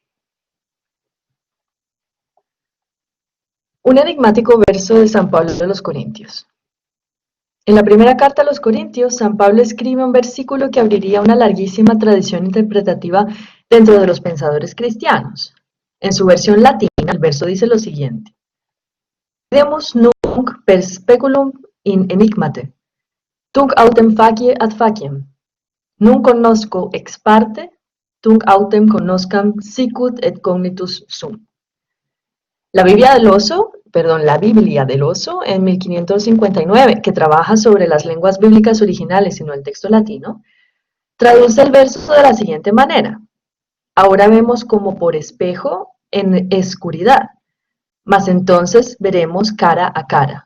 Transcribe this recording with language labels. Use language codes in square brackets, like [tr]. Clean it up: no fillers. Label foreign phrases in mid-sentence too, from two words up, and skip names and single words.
[es] Un enigmático verso de San Pablo de los Corintios. En la primera carta a los Corintios, San Pablo escribe un versículo que abriría una larguísima tradición interpretativa dentro de los pensadores cristianos. En su versión latina, el verso dice lo siguiente: [la] Demus nunc per speculum in enigmate, tunc autem facie ad faciem, nunc conosco ex parte, tunc autem conoscam sicut et cognitus sum. [es] La Biblia del Oso, en 1559, que trabaja sobre las lenguas bíblicas originales y no el texto latino, traduce el verso de la siguiente manera: ahora vemos como por espejo en oscuridad, mas entonces veremos cara a cara.